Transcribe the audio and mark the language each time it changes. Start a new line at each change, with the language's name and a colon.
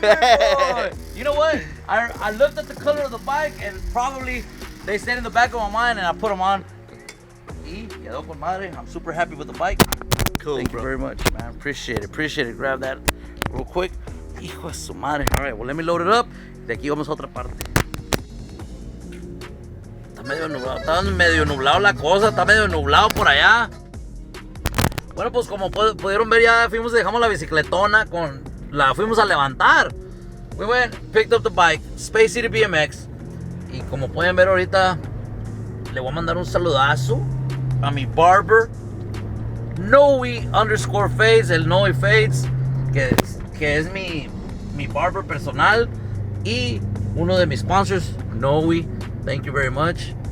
English: Damn, boy. You know what? I looked at the color of the bike and probably they stayed in the back of my mind and I put them on.
Spanish: Y quedó con madre.
English: I'm super happy with the bike. Cool, Thank bro. you very much, man. Appreciate it. Grab that real quick.
Spanish: Hijo de su madre.
English: All right, well, let me load it up.
Spanish: De aquí vamos a otra parte. Está medio nublado la cosa. Está medio nublado por allá. Bueno, pues como pudieron ver, ya dejamos la bicicletona la fuimos a levantar.
English: We went, picked up the bike, Space City BMX.
Spanish: Y como pueden ver ahorita, le voy a mandar un saludazo a mi barber, Noe_Fades, el Noe Fades, que es mi barber personal y uno de mis sponsors, Noe.
English: Thank you very much.